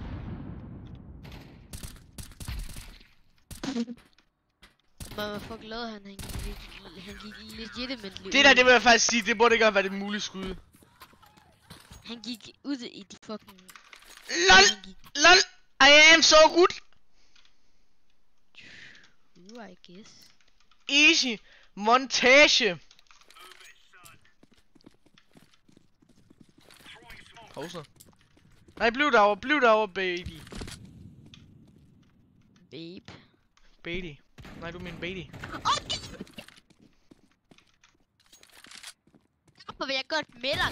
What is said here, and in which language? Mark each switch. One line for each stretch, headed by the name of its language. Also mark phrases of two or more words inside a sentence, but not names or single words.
Danish: Men hvad fuck lavede han? Han gik legitimately. Det der, det vil jeg faktisk sige, det burde ikke have været et muligt skud. Han gik ud i de fucking...
English: LOL! LOL! I am so good! True, I guess. Easy!
Danish: Montage! Hovsa. Nej, bliv derovre, baby. Babe. Baby. Nej, du mener baby. Okay! Derfor vil jeg godt med dig.